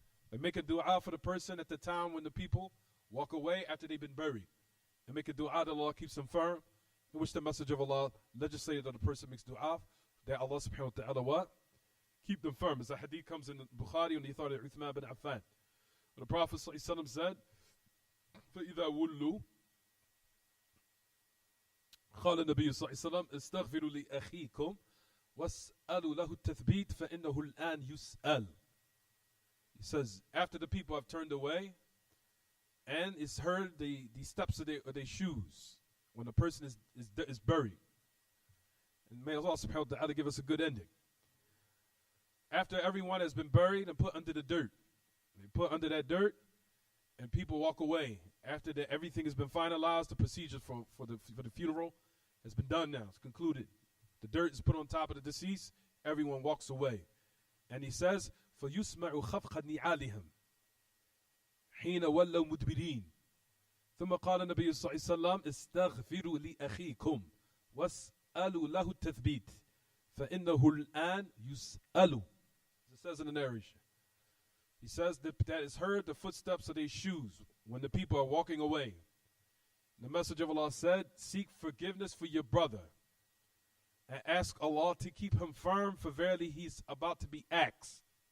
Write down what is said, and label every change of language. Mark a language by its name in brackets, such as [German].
[English] They make a dua for the person at the time when the people walk away after they've been buried. And make a dua that Allah keeps them firm, in which the message of Allah legislated that the person makes dua, that Allah subhanahu wa ta'ala what? Keep them firm. As the hadith comes in Bukhari on the authority of Uthman bin Affan. The Prophet ﷺ said, [Arabic] فَإِذَا وُلُّوا قال النبي صلى الله عليه وسلم استغفروا لأخيكم واسألوا له التثبيت فإنه الآن يسأل. [English] He says, after the people have turned away, and it's heard the steps of their shoes when the person is buried. And may Allah subhanahu wa ta'ala give us a good ending. After everyone has been buried and put under the dirt, they put under that dirt, and people walk away. After that, everything has been finalized. The procedure for the funeral has been done now. It's concluded. The dirt is put on top of the deceased. Everyone walks away. And he says, [Arabic] فَيُسْمَعُ خَفْقَ نِعَالِهِمْ حِينَ وَلَّوْ مُدْبِرِينَ ثم قال النبي صلى الله عليه وسلم استغفروا لأخيكم واسألوا له التثبيت فإنه الآن يسأل. [English] It says in the narration. He says that is heard the footsteps of their shoes when the people are walking away. The message of Allah said, seek forgiveness for your brother and ask Allah to keep him firm, for verily he's about to be asked.